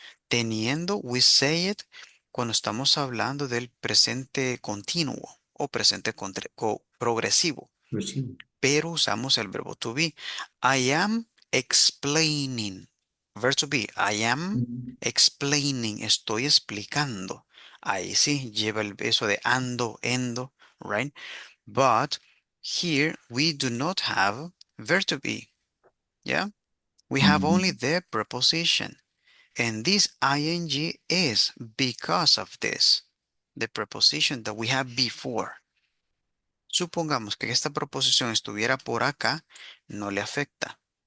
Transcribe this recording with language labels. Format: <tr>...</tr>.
<es>Teniendo,</es> <en>we say it</en> <es>cuando estamos hablando del presente continuo o presente progresivo,</es> <en>Proceed.</en> <es>pero usamos el verbo to be.</es> <en>I am explaining. Verb to be. I am Mhm. explaining.</en> <es>Estoy explicando. Ahí sí lleva el eso de ando, endo,</es> <en>right? But Here we do not have verb to be. Yeah, we have only Mhm. the preposition, and this ing is because of this, the preposition that we have before.</en> <es>Supongamos que esta proposición estuviera por acá, no le afecta.</es>